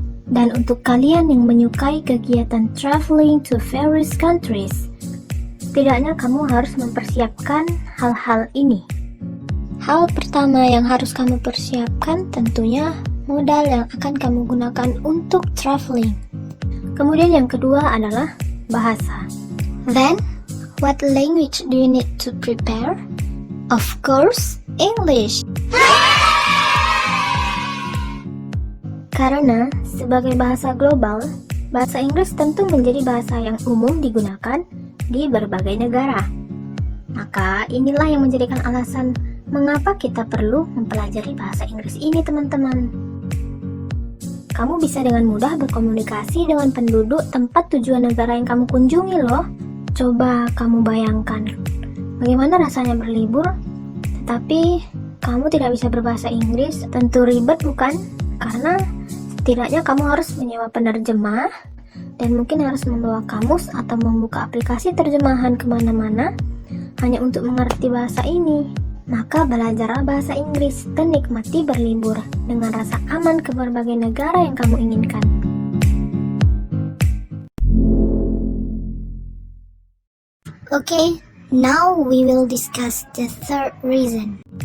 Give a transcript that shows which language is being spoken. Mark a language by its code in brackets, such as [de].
[id] Dan untuk kalian yang menyukai kegiatan traveling to various countries, setidaknya kamu harus mempersiapkan hal-hal ini. Hal pertama yang harus kamu persiapkan tentunya modal yang akan kamu gunakan untuk traveling. Kemudian yang kedua adalah bahasa. [en] Then, what language do you need to prepare? Of course, English. [id] Karena sebagai bahasa global, bahasa Inggris tentu menjadi bahasa yang umum digunakan di berbagai negara. Maka inilah yang menjadikan alasan mengapa kita perlu mempelajari bahasa Inggris ini, teman-teman. Kamu bisa dengan mudah berkomunikasi dengan penduduk tempat tujuan negara yang kamu kunjungi loh. Coba kamu bayangkan, bagaimana rasanya berlibur, tetapi kamu tidak bisa berbahasa Inggris. Tentu ribet bukan? Karena setidaknya kamu harus menyewa penerjemah, dan mungkin harus membawa kamus atau membuka aplikasi terjemahan kemana-mana, hanya untuk mengerti bahasa ini. Maka belajarlah bahasa Inggris dan nikmati berlibur dengan rasa aman ke berbagai negara yang kamu inginkan. [en] Okay, now we will discuss the third reason.